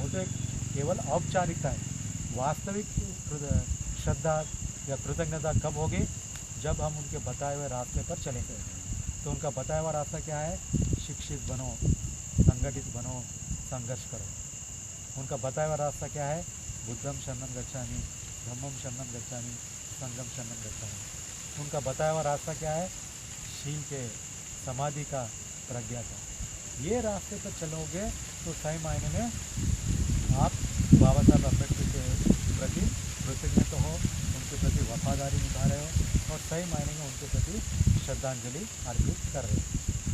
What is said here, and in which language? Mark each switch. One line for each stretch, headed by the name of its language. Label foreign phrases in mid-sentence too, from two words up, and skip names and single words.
Hindi: वो तो एक केवल औपचारिकता है। वास्तविक श्रद्धा या कृतज्ञता कब होगी? जब हम उनके बताए हुए रास्ते पर चलेंगे। तो उनका बताया हुआ रास्ता क्या है? शिक्षित बनो, संगठित बनो, संघर्ष करो। उनका बताया हुआ रास्ता क्या है?
Pali: बुद्धम शरणम गच्छामि, धम्मम शरणम गच्छामि, संघम शरणम गच्छामि।
Hindi: उनका बताया हुआ रास्ता क्या है? शील के, समाधि का, प्रज्ञा का। ये रास्ते पर चलोगे तो सही मायने में आप बाबा साहब अम्बेडकर के प्रति कृतज्ञ तो हो, उनके प्रति वफादारी निभा रहे हो और सही मायने में उनके प्रति श्रद्धांजलि अर्पित कर रहे हो।